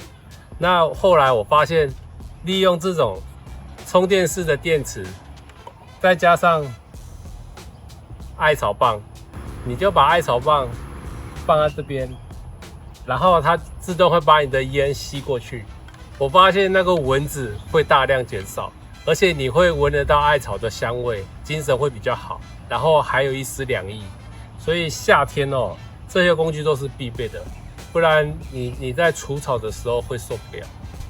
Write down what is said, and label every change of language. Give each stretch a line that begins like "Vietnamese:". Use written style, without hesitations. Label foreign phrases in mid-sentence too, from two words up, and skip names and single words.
Chinese: 那後來我發現，利用這種充電式的電池，再加上艾草棒，你就把艾草棒放在這邊，然後它自動會把你的煙吸過去。我發現那個蚊子會大量減少，而且你會聞得到艾草的香味，精神會比較好，然後還有一絲涼意。所以夏天哦，這些工具都是必備的，不然你在除草的時候會受不了。